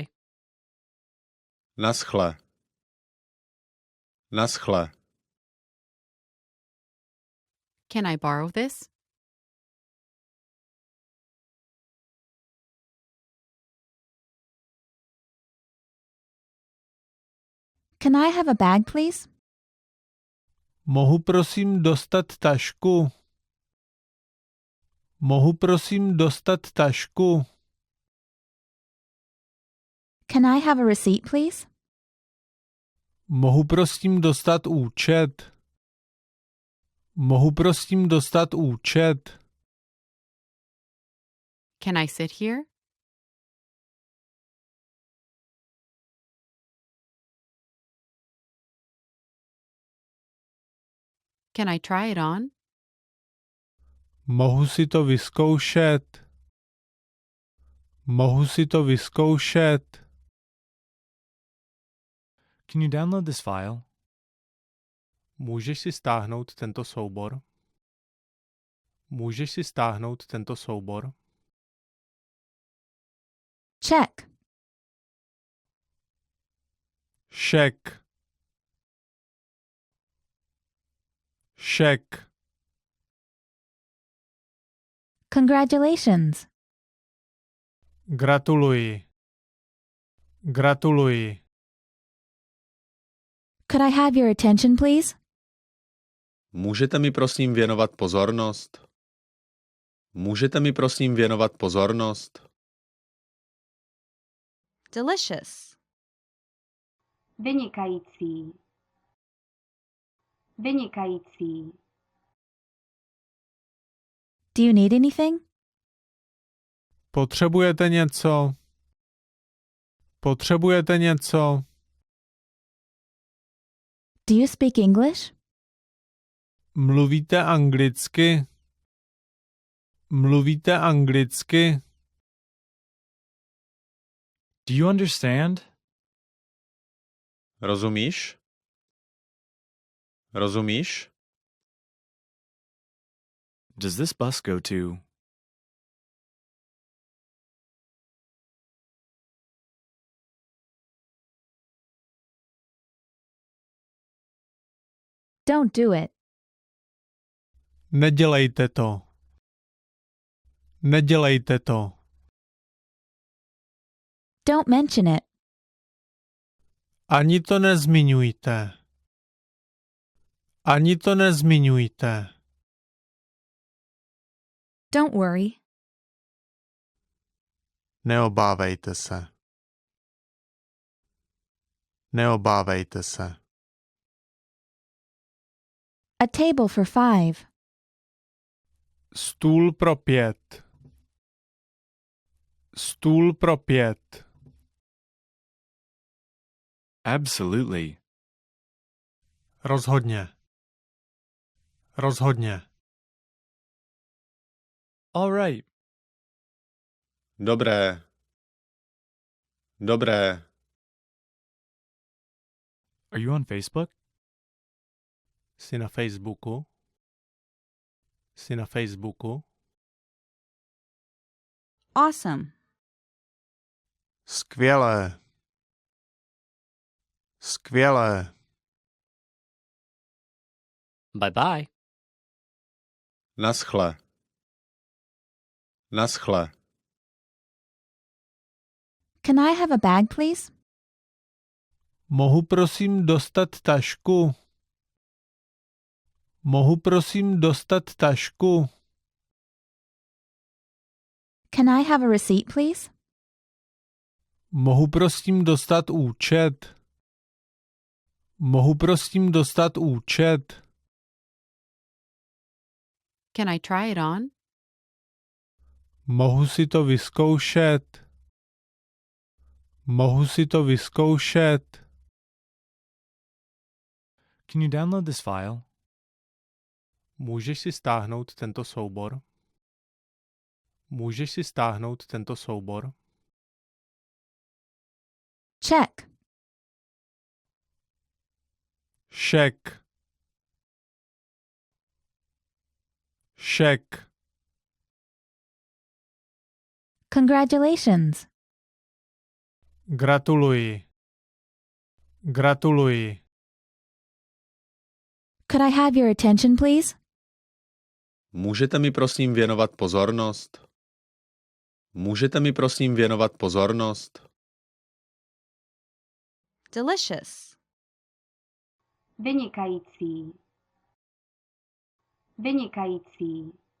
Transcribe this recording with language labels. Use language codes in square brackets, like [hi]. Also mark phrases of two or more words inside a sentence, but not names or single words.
[cs] Naschle. Naschle. [en] Can I borrow this? Can I have a bag, please? [cs] Mohu prosím dostat tašku? Mohu prosím dostat tašku? [en] Can I have a receipt, please? [cs] Mohu prosím dostat účet? Mohu prosím dostat účet? [en] Can I sit here? Can I try it on? [cs] Mohu si to vyzkoušet? Mohu si to vyzkoušet? [en] Can you download this file? [cs] Můžeš si stáhnout tento soubor? Můžeš si stáhnout tento soubor? [en] Check. [cs] Šek. Šek. [en] Congratulations. [cs] Gratuluji. Gratuluji. [en] Could I have your attention, please? [cs] Můžete mi prosím věnovat pozornost? Můžete mi prosím věnovat pozornost? [en] Delicious. [cs] Vynikající. Vynikající. [en] Do you need anything? [cs] Potřebujete něco? Potřebujete něco? [en] Do you speak English? [cs] Mluvíte anglicky? Mluvíte anglicky? [en] Do you understand? [cs] Rozumíš? Rozumíš? [en] Does this bus go to? Don't do it. [cs] Nedělejte to. Nedělejte to. [en] Don't mention it. [cs] Ani to nezmiňujte. Ani to nezmiňujte. [en] Don't worry. [cs] Neobávejte se. Neobávejte se. [en] A table for 5. [cs] Stůl pro 5. Stůl pro 5. [en] Absolutely. [cs] Rozhodně. Rozhodně. [en] All right. [cs] Dobré. Dobré. [en] Are you on Facebook? [cs] Jsi na Facebooku? Jsi na Facebooku? [en] Awesome. [cs] Skvělé. Skvělé. [en] Bye bye. [cs] Naschle. Naschle. [en] Can I have a bag, please? [cs] Mohu prosím dostat tašku? Mohu prosím dostat tašku? [en] Can I have a receipt, please? [cs] Mohu prosím dostat účet? Mohu prosím dostat účet? [en] Can I try it on? [cs] Mohu si to vyzkoušet? Mohu si to vyzkoušet? [en] Can you download this file? [cs] Můžeš si stáhnout tento soubor? Můžeš si stáhnout tento soubor? [en] Check. Check. Check. Congratulations. [cs] Gratuluji. Gratuluji. [en] Could I have your attention, please? [cs] Můžete mi prosím věnovat pozornost? Můžete mi prosím věnovat pozornost? [en] Delicious. [cs] Vynikající. Vynikající.